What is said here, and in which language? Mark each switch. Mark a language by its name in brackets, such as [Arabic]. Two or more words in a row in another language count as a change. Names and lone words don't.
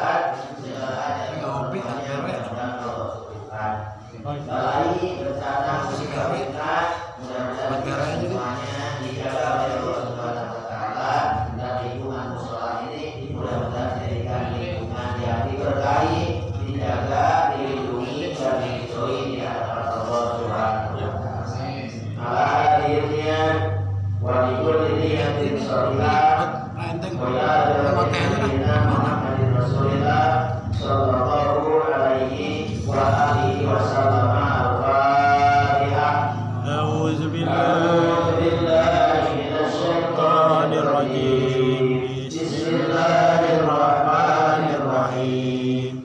[Indonesian] Balai bencana musibah fitnah mudah-mudahan semuanya dijaga oleh Allah [Arabic] سبحانه وتعالى, [Indonesian] dan lingkungan mushola ini mudah-mudahan dijadikan lingkungan yang diberkahi, dijaga, dilindungi dan diridhoi di hadapan Allah [Arabic] سبحانه وتعالى. على حاضرها ولكل نية صالحة ويا سيدنا محمد رسول الله صلى الله عليه وعلى آله وسلم. الفاتحة. أعوذ بالله من الشيطان الرجيم. بسم الله الرحمن الرحيم.